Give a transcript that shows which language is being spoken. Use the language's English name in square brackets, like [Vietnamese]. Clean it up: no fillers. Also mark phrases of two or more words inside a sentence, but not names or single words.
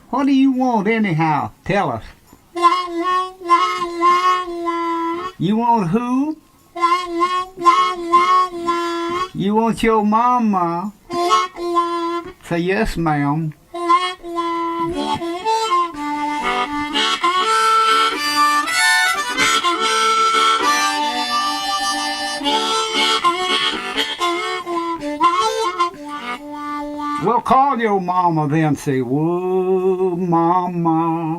[English] What do you want anyhow? Tell us. La la la la la. You want who? La la la la la. You want your mama? La la. Say yes, ma'am. La la la. Well, call your mama then. Say, whoa, mama.